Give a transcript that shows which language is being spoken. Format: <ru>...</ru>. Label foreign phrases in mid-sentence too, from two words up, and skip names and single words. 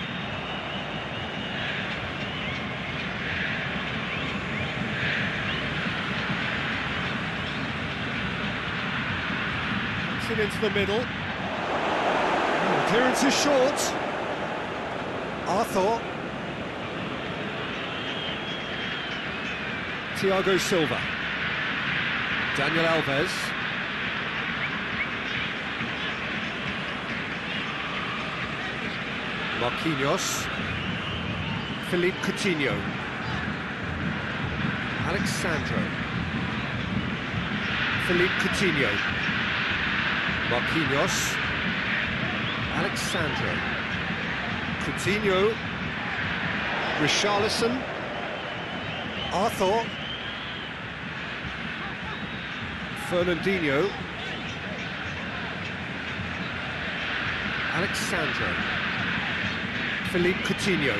<en>Puts it into the middle. Oh, clearance is short. Arthur. Thiago Silva. Daniel Alves. Marquinhos, Philippe Coutinho, Alexandro, Philippe Coutinho, Marquinhos, Alexandro, Coutinho, Richarlison, Arthur, Fernandinho, Alexandro, Philippe Coutinho.</en>